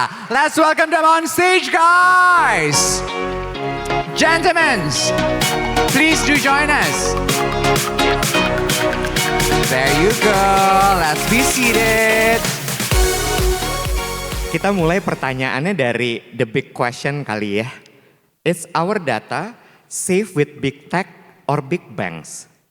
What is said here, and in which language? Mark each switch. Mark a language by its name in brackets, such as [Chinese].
[English] Let's welcome them on stage guys. Gentlemen, please do join us. There you go, let's be seated. [Indonesian] Kita mulai pertanyaannya dari [English] the big question [Indonesian] kali ya. [English] Is our data safe with big tech or big banks?